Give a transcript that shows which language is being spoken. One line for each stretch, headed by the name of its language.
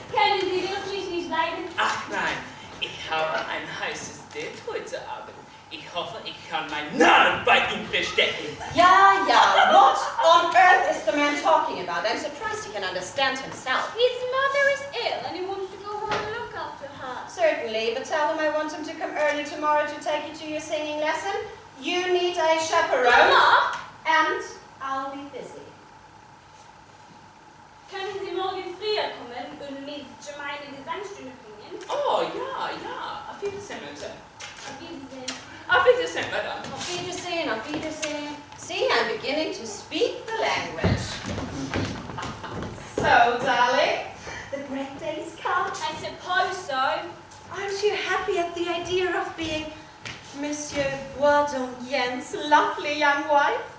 German: Können Sie wirklich nicht leiden? Ach nein, ich habe ein heißes Date heute Abend. Ich hoffe, ich kann meinen Namen bei ihm verstecken.
English: Yeah. What on earth is the man talking about? I'm surprised he can understand himself. His mother is ill and he wants to go home and look after her. Certainly, but tell him I want him to come early tomorrow to take you to your singing lesson. You need a chaperone. Mama, And I'll be busy.
German: können Sie morgen früher kommen und mit meine Gesangsstunde bringen? Oh, ja. Auf Wiedersehen, Mutter. Auf Wiedersehen. Auf Wiedersehen, Madame. Auf Wiedersehen, auf Wiedersehen.
English: See, I'm beginning to speak the language. So, darling, the great day's come. I suppose so. Aren't you happy at the idea of being Monsieur Boisdonyen's lovely young wife?